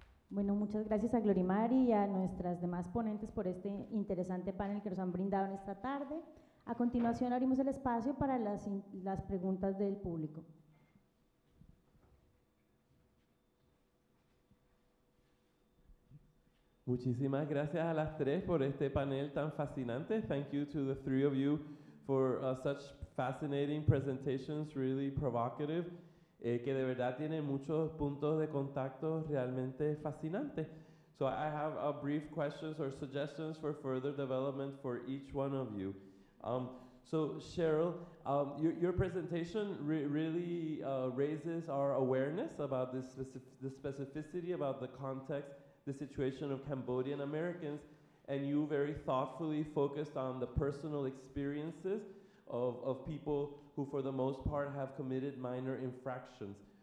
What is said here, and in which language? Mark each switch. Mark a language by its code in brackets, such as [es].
[es] Bueno, muchas gracias a Glorimari y a nuestras demás ponentes por este interesante panel que nos han brindado en esta tarde. A continuación abrimos el espacio para las preguntas del público. Muchísimas gracias a las tres por este panel tan fascinante. [en] Thank you to the three of you for such fascinating presentations, really provocative. [es] Que de verdad tiene muchos puntos de contacto realmente fascinantes. [en] So I have brief questions or suggestions for further development for each one of you. So Cheryl, your presentation really raises our awareness about the specificity, about the context, the situation of Cambodian Americans, and you very thoughtfully focused on the personal experiences of people who for the most part have committed minor infractions.